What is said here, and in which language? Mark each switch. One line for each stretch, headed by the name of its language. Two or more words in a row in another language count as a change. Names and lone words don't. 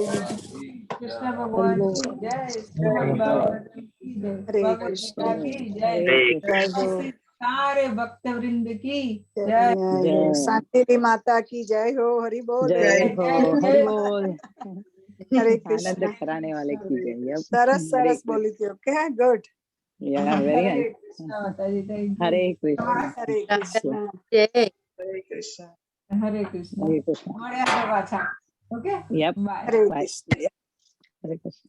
Hindi: कृष्ण भगवान की जय, श्रीमद् भागवतम की जय, हरे भगवत कृष्ण गीता की जय, जय हो सारे भक्त वृंद की जय। जय हो शांतिली माता की जय हो। हरि बोल जय हो, हरि बोल। हरे आनंद कृष्ण कराने वाले की जय। Yep. सरस हरे सरस बोली थी।
English: okay good Yeah, very
Hindi: हरे
English: nice.
Hindi: कृष्ण माताजी,
English: thank you।
Hindi: हरे कृष्ण, हरे कृष्ण हरे कृष्ण हरे कृष्ण हरे कृष्ण.
Gujarati: મળ્યા પાછા, ઓકે,
English: Yep. બાય।
Hindi: हरे
English: Bye.
Hindi: कृष्ण हरे कृष्ण.